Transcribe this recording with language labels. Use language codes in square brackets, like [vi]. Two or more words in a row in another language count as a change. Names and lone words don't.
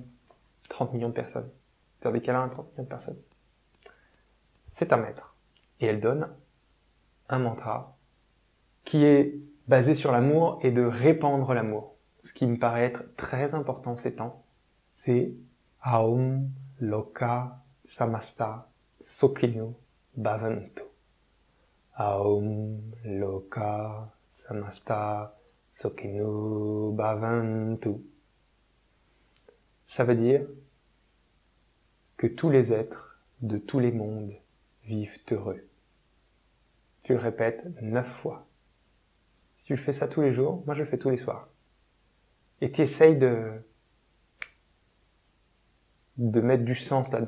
[fr] 30 millions de personnes. Faire des câlins à 30 millions de personnes. C'est un maître. Et elle donne un mantra qui est basé sur l'amour et de répandre l'amour. Ce qui me paraît être très important ces temps, c'est [sa] Aum Loka Samasta Sukhino Bhavantu. Aum Loka Samasta Sukhino Bhavantu. [fr] Ça veut dire que tous les êtres de tous les mondes vivent heureux. Tu le répètes 9 fois. Si tu fais ça tous les jours, moi je le fais tous les soirs. Et tu essayes de mettre du sens là-dedans.